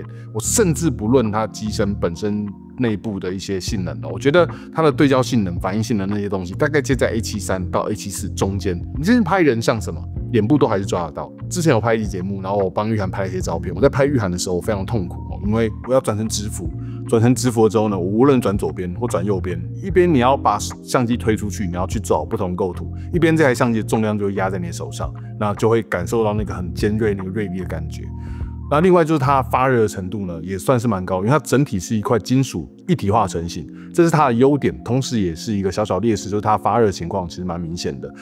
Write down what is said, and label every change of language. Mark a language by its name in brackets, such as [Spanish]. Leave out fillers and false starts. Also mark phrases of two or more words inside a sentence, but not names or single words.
[Chinese] 我甚至不論它機身本身內部的一些性能我覺得它的对焦性能、反應性能那些東西，大概介在 A73 到 A74 中間。你真是拍人像什么？臉部都還是抓得到。之前有拍一期節目，然後我幫玉涵拍了一些照片。我在拍玉涵的時候，我非常痛苦因為我要轉成直幅。轉成直幅之後呢，我無論轉左邊或轉右邊，一邊你要把相機推出去，你要去找不同構圖，一邊這台相機的重量就會壓在你的手上，那就會感受到那個很尖銳、那個銳利的感覺。那另外就是它發熱的程度呢，也算是蠻高，因為它整體是一塊金屬一體化成型，這是它的優點，同時也是一個小小劣勢，就是它發熱情況其實蠻明顯的。